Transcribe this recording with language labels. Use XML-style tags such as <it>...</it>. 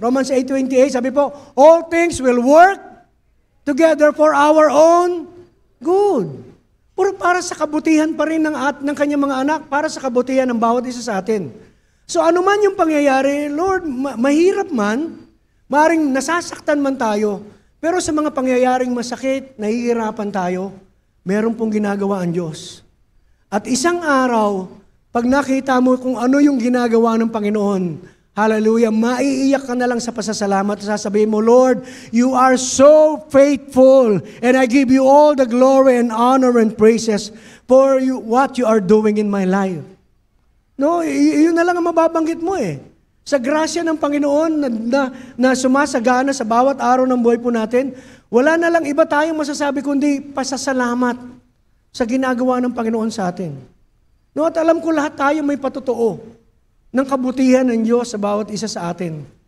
<en>Romans 8:28,</en> <tl>sabi po,</tl> <en>all things will work together for our own good.</en> <tl>Puro para sa kabutihan pa rin ng kanyang mga anak, para sa kabutihan ng bawat isa sa atin. So ano man yung pangyayari, Lord, mahirap man, maring nasasaktan man tayo, pero sa mga pangyayaring masakit, nahihirapan tayo, meron pong ginagawa ang Diyos. At isang araw, pag nakita mo kung ano yung ginagawa ng Panginoon, hallelujah, maiiyak ka na lang sa pasasalamat. Sasabihin mo,</tl> <en>Lord, you are so faithful and I give you all the glory and honor and praises for what you are doing in my life.</en> <tl>No, yun na lang ang mababanggit mo eh. Sa grasya ng Panginoon na sumasagana sa bawat araw ng buhay po natin, wala na lang iba tayong masasabi kundi pasasalamat sa ginagawa ng Panginoon sa atin. No, at alam ko lahat tayo may patotoo ng kabutihan ng Diyos sa bawat isa sa atin.</tl>